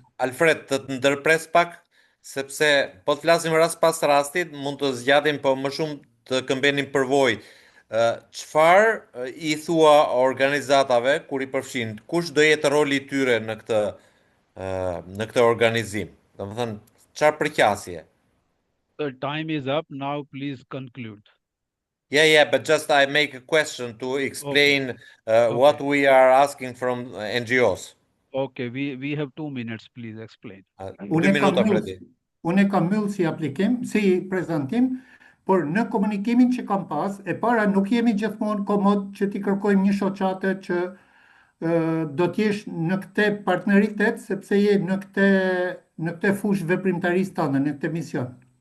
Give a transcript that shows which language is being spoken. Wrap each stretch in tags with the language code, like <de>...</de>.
<sq>Alfred, të ndërpres pak, sepse po të flasim rast pas rastit, mund të zgjatim, po më shumë të këmbenim përvojë. Çfarë i thua organizatave kur i përfshin? Kush do jetë roli i tyre në këtë organizim? Domethënë, çfarë përqasje?</sq> <en>The time is up. Now please conclude. Yeah, but just I make a question to explain what we are asking from NGOs. Okay, we have 2 minutes. Please explain.</en> <sq>2 minuta, Fredi. Unë e kam mbyll si aplikim, si prezantim, por në komunikimin që kam pas, e para nuk jemi gjithmonë komod që t'i kërkojmë një shoqate që do t'jesh në këtë partneritet, sepse je në këtë fushë veprimtarisë tënde, në këtë mision.</sq>